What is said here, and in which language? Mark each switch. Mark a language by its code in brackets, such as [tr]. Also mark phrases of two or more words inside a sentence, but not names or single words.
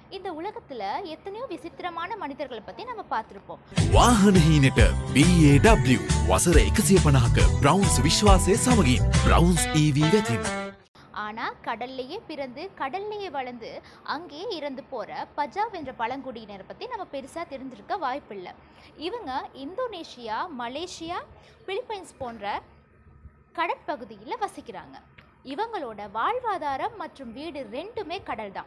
[ta] இந்த உலகத்துல எத்தனையோ விசித்திரமான மனிதர்களை பத்தி நம்ம பார்த்திருப்போம். [si] වාහන හීනට BAW වසර 150ක බ්‍රවුන්ස් විශ්වාසය සමගින් බ්‍රවුන්ස් EV වෙතින්. [ta] ஆனா கடல்லையே பிறந்து கடல்லையே வளர்ந்து அங்கேயே இறந்து போற பஜாவ் என்ற பழங்குடியினரை பத்தி நம்ம பெருசா தெரிஞ்சிருக்க வாய்ப்பில்லை. இவங்க இந்தோனேஷியா, மலேசியா, பிலிப்பைன்ஸ் போன்ற கடற்பகுதியில் வசிக்கிறாங்க. இவங்களோட வாழ்வாதாரம் மற்றும் வீடு ரெண்டுமே கடல் தான்.